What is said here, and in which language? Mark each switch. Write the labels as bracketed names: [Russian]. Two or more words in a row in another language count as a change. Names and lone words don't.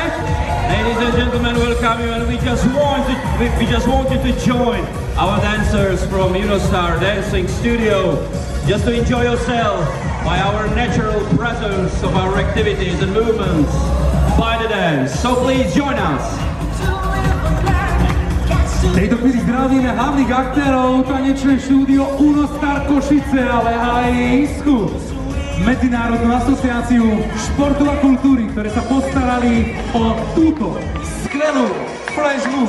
[English] Ladies and gentlemen, welcome you, and we just want you to join our dancers from Unostar Dancing Studio, just to enjoy yourself by our natural presence of our activities and movements by the dance. So please join us. [Slovak] V tejto chvíli zdravíme hlavných aktérov tanečné štúdio Unostar Košice, ale aj ISKU, Medzinárodnú asociáciu športu a kultúry, ktoré sa postarali o túto skvelú [English] flash move.